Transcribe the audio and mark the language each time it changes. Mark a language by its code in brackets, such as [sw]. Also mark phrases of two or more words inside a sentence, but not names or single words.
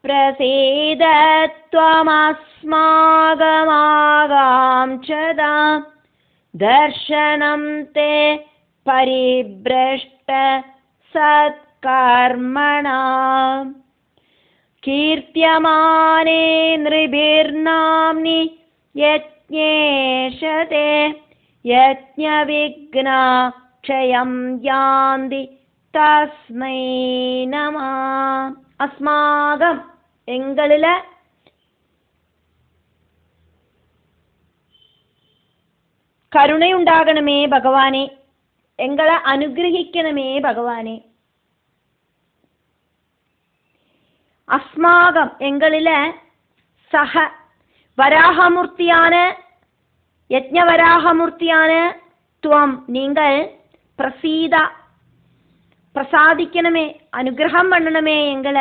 [sa] प्रसीद त्वमस्माकमागांक्षतां दर्शनं ते परिभ्रष्ट सत्कर्मणाम् कीर्त्यमाने नृभिर्नाम्नि यज्ञेशते यज्ञविघ्ना क्षयं यान्ति तस्मै नमः. [ta] अस्माकं எங்களில கருணை உண்டாகணுமே பகவானே, எங்களை அனுகிரகிக்கணுமே பகவானே. அஸ்மாகம் எங்களில சக வராகமூர்த்தியான யஜ்ஞவராகமூர்த்தியான துவம் நீங்கள் பிரசீதா பிரசாதிக்கணுமே, அனுகிரகம் பண்ணணுமே எங்களை.